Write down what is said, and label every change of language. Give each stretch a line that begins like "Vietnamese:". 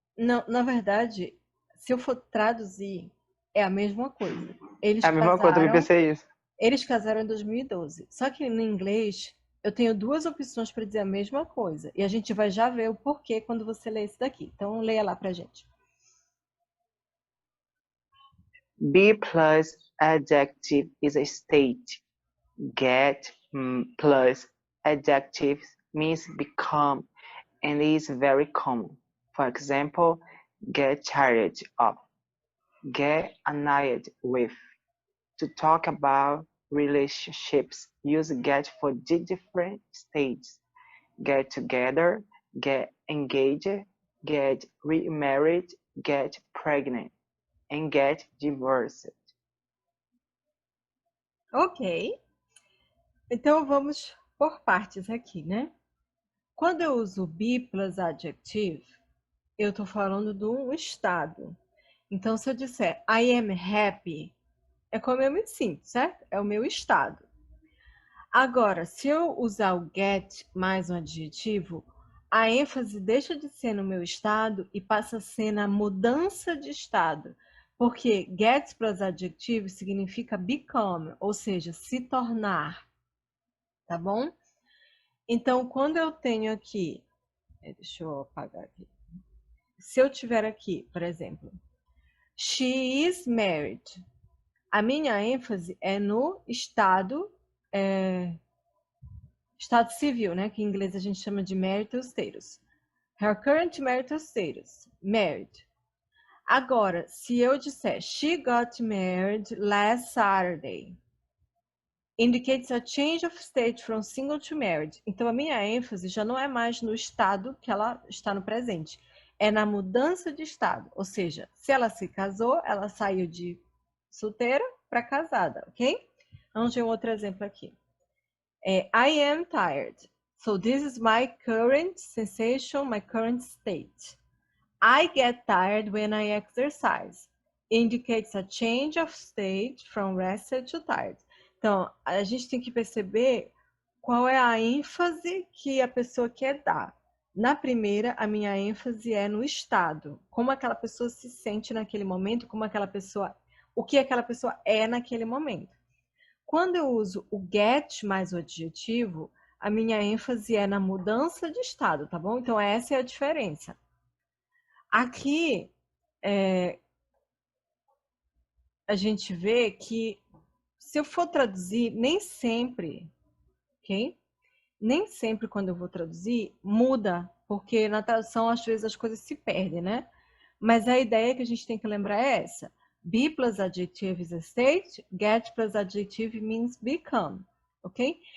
Portuguese: Não, na verdade, se eu for traduzir, é a mesma coisa. É a mesma coisa, eu também pensei isso. Eles casaram em 2012. Só que no inglês, eu tenho duas opções para dizer a mesma coisa. E a gente vai já ver o porquê quando você ler esse daqui. Então, leia lá pra gente.
English: Be plus adjective is a state. Get plus adjectives means become and is very common. For example, get tired of, get annoyed with. To talk about relationships, use get for the different states. Get together, get engaged, get remarried, get pregnant, and get divorced. Ok.
Portuguese: Então, vamos por partes aqui, né? Quando eu uso be plus adjective, eu estou falando de um estado. Então, se eu disser
English: I am happy,
Portuguese: é como eu me sinto, certo? É o meu estado. Agora, se eu usar o get mais um adjetivo, a ênfase deixa de ser no meu estado e passa a ser na mudança de estado. Porque get plus adjetivo significa become, ou seja, se tornar. Tá bom? Então, quando eu tenho aqui... Deixa eu apagar aqui. Se eu tiver aqui, por exemplo,
English: she is married.
Portuguese: A minha ênfase é no estado... Estado civil, né? Que em inglês a gente chama de marital status.
English: Her current marital status. Married.
Portuguese: Agora, se eu disser
English: she got married last Saturday, indicates a change of state from single to married.
Portuguese: Então, a minha ênfase já não é mais no estado que ela está no presente. É na mudança de estado. Ou seja, se ela se casou, ela saiu de solteira para casada, ok? Vamos ver um outro exemplo aqui.
English: I am tired. So this is my current sensation, my current state. I get tired when I exercise. Indicates a change of state from rested to tired.
Portuguese: Então, a gente tem que perceber qual é a ênfase que a pessoa quer dar. Na primeira, a minha ênfase é no estado. Como aquela pessoa se sente naquele momento, o que aquela pessoa é naquele momento. Quando eu uso o get mais o adjetivo, a minha ênfase é na mudança de estado, tá bom? Então, essa é a diferença. Aqui, a gente vê que, se eu for traduzir, nem sempre, ok? Nem sempre quando eu vou traduzir, muda, porque na tradução, às vezes, as coisas se perdem, né? Mas a ideia que a gente tem que lembrar é essa.
English: Be plus adjective is a state, get plus adjective means become, ok?